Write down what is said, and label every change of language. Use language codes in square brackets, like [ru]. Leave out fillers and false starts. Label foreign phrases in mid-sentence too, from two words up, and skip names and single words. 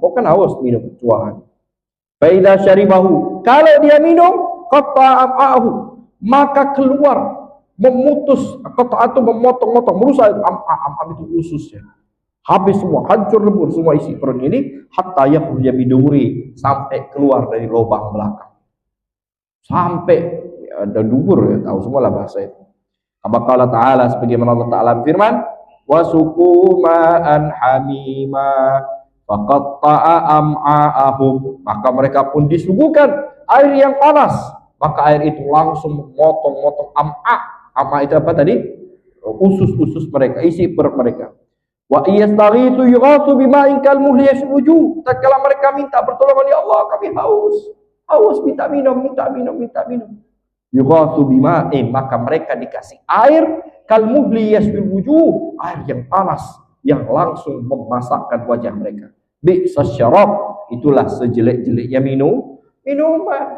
[id] Kok kan haus minum tuangan. [ar] Faida syaribahu, [id] kalau dia minum qata'ahu, maka keluar memutus atau memotong-motong, merusak itu ususnya. Habis semua, hancur lebur semua isi perut ini, [ar] hatta yakhruja biduri, [id] sampai keluar dari lubang belakang. Sampai ada dubur ya, tahu semua lah bahasa itu. [ar] Qala ta'ala, [id] sebagaimana Allah Ta'ala firman, [ar] wasuku ma'an hamima faqatta'a am'a'ahum, [id] maka mereka pun disuguhkan air yang panas, maka air itu langsung memotong-motong am'a itu apa tadi? Usus-usus mereka, isi perut mereka. [ar] Wa iyastaghitu yughathu bima'in kalmuhli yashruju, [id] tatkala mereka minta pertolongan, ya Allah kami haus, minta minum. [ar] Yughathu bima'in, [id] maka mereka dikasih air [ar] kalmuhli yashruju, [id] air yang panas yang langsung memasakkan wajah mereka. [ar] Bi'sas syarab, [id] itulah sejelek-jeleknya minuman.